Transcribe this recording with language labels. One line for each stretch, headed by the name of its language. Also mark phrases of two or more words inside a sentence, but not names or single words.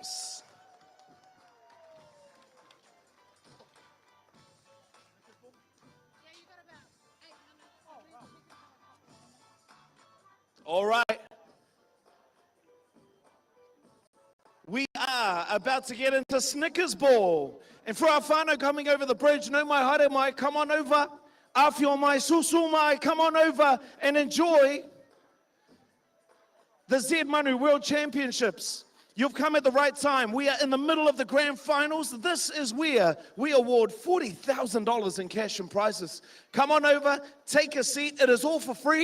English: All right. We are about to get into Snickers Ball. And for our whānau coming over the bridge,
Māori: no mai haere mai,
English: come on over.
Māori: Awhio mai, susu mai,
English: come on over and enjoy the Z Manu World Championships. You've come at the right time. We are in the middle of the grand finals. This is where we award $40,000 in cash and prizes. Come on over, take a seat. It is all for free.